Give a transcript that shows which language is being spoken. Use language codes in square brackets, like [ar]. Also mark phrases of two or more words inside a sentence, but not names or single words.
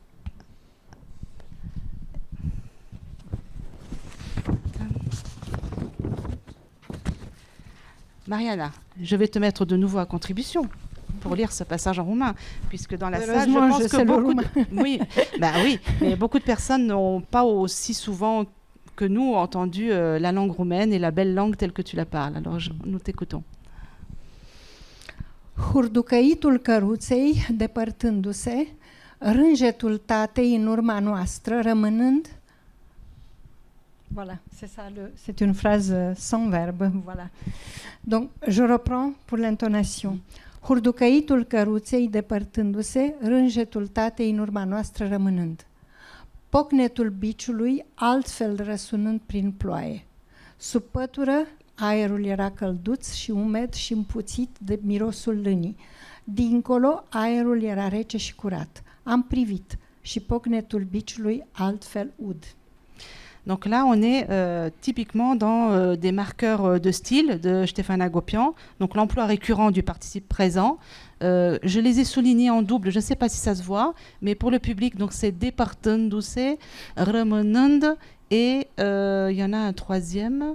[fr] Mariana, je vais te mettre de nouveau à contribution pour lire ce passage en roumain, puisque dans la salle, je pense que beaucoup de personnes n'ont pas aussi souvent que nous entendu la langue roumaine et la belle langue telle que tu la parles. Alors, nous t'écoutons. [ro] Hurducăitul căruței, depărtându-se, rânjetul tatei în urma noastră, rămânând... [fr] Voilà, c'est une phrase sans verbe. Voilà. Donc, je reprends pour l'intonation. [ro] Hurducăitul căruței, depărtându-se, rânjetul tatei în urma noastră, rămânând. Pocnetul biciului, altfel răsunând prin ploaie. Sub pătură, aerul era călduț și umed și împuțit de mirosul lânii. Dincolo, aerul era rece și curat. Am privit și pocnetul biciului altfel ud. [fr] Donc là, on est typiquement dans des marqueurs de style de Ștefan Hagopian, donc l'emploi récurrent du participe présent. Je les ai soulignés en double, je ne sais pas si ça se voit, mais pour le public, donc c'est [ro] depărtându-se, rămânând, [fr] et il y en a un troisième.